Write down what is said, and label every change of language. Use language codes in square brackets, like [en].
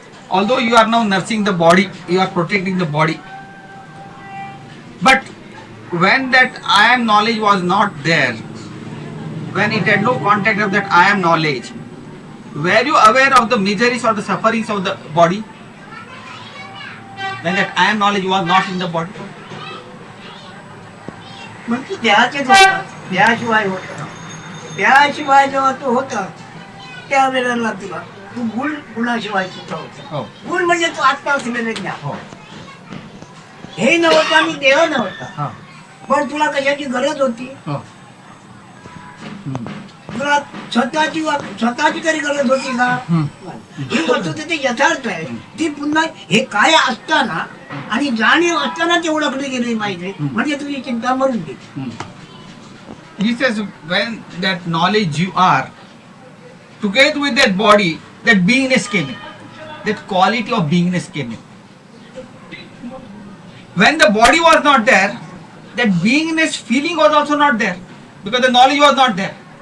[en] Although you are now nursing the body, you are protecting the body. But when that I am knowledge was not there, when it had no contact of that I am knowledge, were you aware of the miseries or the sufferings of the body? When that I am knowledge was not in the body? [mr] मग तू देहाचेच होता. देहाशिवाय होता. देहाशिवाय जेव्हा तू होता त्यावेळेला तुला तू गुणाशिवाय सुद्धा होता. गुण म्हणजे तू आत्मा असलेले ज्ञान. हे नव्हतं आणि देह नव्हता. पण तुला कशाची गरज होती? तुला स्वतःची तरी गरज होती का? ही वस्तुस्थिती यथार्थ आहे. ती पुन्हा हे काय असताना आणि जाणीव असताना ती ओळखली गेली पाहिजे म्हणजे तुझी चिंता मरून गेली. [en] He says when that knowledge you are, together with that body, that beingness came in. That quality of beingness came in. When the body was not there, that beingness feeling was also not there because the knowledge was not there.